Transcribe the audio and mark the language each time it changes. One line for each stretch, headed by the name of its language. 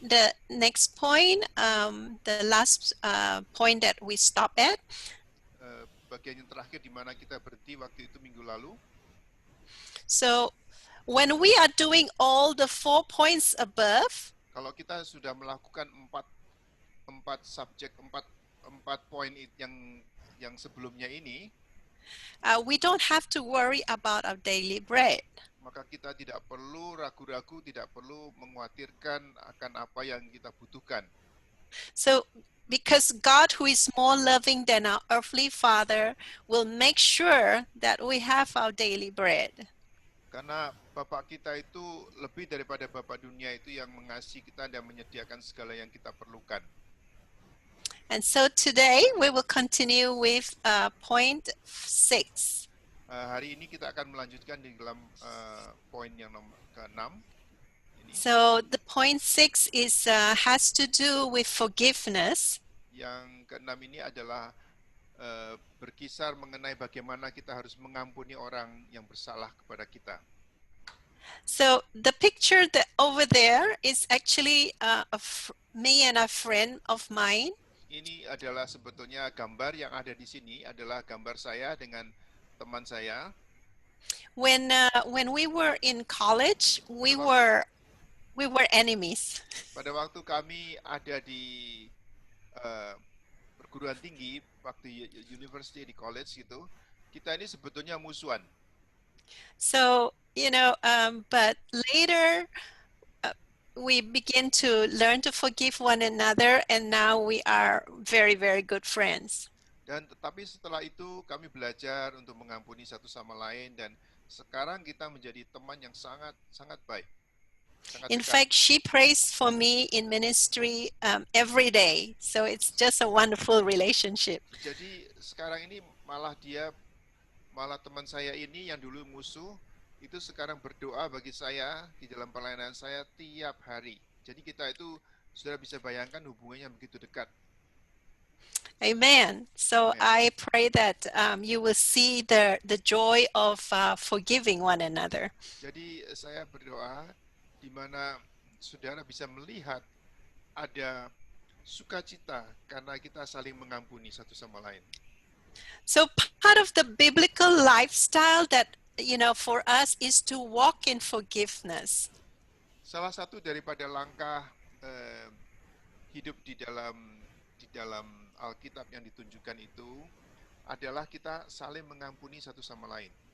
English: The next point, the last point that we stop at.
Indonesian: Bagian yang terakhir di mana kita berhenti waktu itu minggu lalu.
English: So, when we are doing all the 4 points above,
Indonesian: kalau kita sudah melakukan empat poin yang sebelumnya ini,
English: we don't have to worry about our daily bread.
Indonesian: Maka kita tidak perlu ragu-ragu, tidak perlu mengkhawatirkan akan apa yang kita butuhkan.
English: So because God, who is more loving than our earthly father, will make sure that we have our daily bread.
Indonesian: Karena Bapak kita itu lebih daripada Bapak dunia itu yang mengasihi kita dan menyediakan segala yang kita perlukan.
English: And so today we will continue with point 6.
Indonesian: Hari ini kita akan melanjutkan di dalam poin yang ke-6. Ini
English: So the point 6 is has to do with forgiveness.
Indonesian: yang ke-6 ini adalah berkisar mengenai bagaimana kita harus mengampuni orang yang bersalah kepada kita.
English: So the picture that over there is actually me and a friend of mine.
Indonesian: Ini adalah sebetulnya gambar yang ada di sini adalah gambar saya dengan teman saya.
English: When we were in college, we were enemies.
Indonesian: Pada waktu kami ada di perguruan tinggi, waktu university di college gitu, kita ini sebetulnya musuhan.
English: So but later we begin to learn to forgive one another, and now we are very, very good friends.
Indonesian: Dan tetapi setelah itu kami belajar untuk mengampuni satu sama lain dan sekarang kita menjadi teman yang sangat sangat baik. Sangat
English: In
Indonesian: dekat.
English: fact, she prays for me in ministry every day. So it's just a wonderful relationship.
Indonesian: Jadi sekarang ini malah teman saya ini yang dulu musuh itu sekarang berdoa bagi saya di dalam pelayanan saya tiap hari. Jadi kita itu sudah bisa bayangkan hubungannya begitu dekat.
English: Amen. So Amen. I pray that you will see the joy of forgiving one another.
Indonesian: Jadi saya berdoa di mana saudara bisa melihat ada sukacita karena kita saling mengampuni satu sama lain.
English: So part of the biblical lifestyle that for us is to walk in forgiveness.
Indonesian: Salah satu daripada langkah hidup di dalam Alkitab yang ditunjukkan itu adalah kita saling mengampuni satu sama lain.